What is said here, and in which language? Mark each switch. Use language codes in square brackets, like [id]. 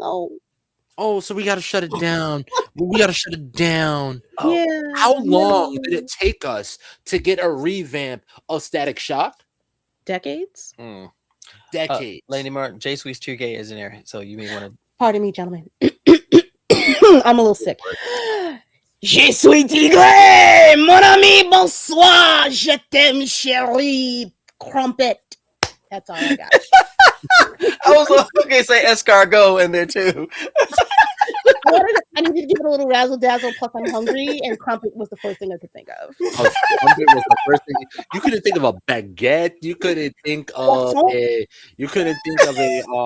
[en] Oh, so we got to shut it down. We got to shut it down. Yeah. How long did it take us to get a revamp of Static Shock? Decades. Decades. Lady Martin, J Sweet's too gay isn't there, so you may want to. Pardon me, gentlemen. I'm a little sick. [fr] Je suis tigre, mon ami, bonsoir, je t'aime, chérie, crumpet. [en] That's all I got. I was okay, say escargot in there too. I need to give it a little razzle dazzle. Plus, I'm hungry, and crumpet was the first thing I could think of. Crumpet was the first thing. You couldn't think of a baguette. You couldn't think of a. You couldn't think of a.